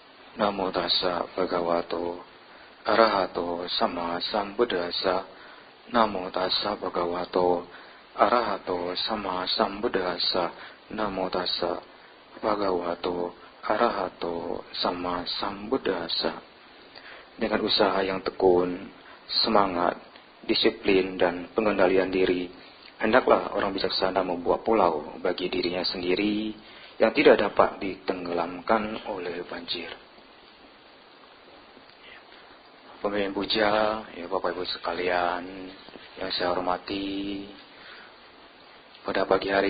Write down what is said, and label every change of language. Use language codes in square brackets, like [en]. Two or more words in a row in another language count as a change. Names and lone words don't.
[pi] Namo tassa bhagavato arahato sama sambuddhassa. Namo tassa bhagavato arahato sama sambuddhassa. Namo tassa bhagavato arahato sama sambuddhassa. [id] Dengan usaha yang tekun, semangat, disiplin, dan pengendalian diri, hendaklah orang bijaksana membuat pulau bagi dirinya sendiri yang tidak dapat ditenggelamkan oleh banjir. Pemimpin puja, ya Bapak Ibu sekalian yang saya hormati, pada pagi hari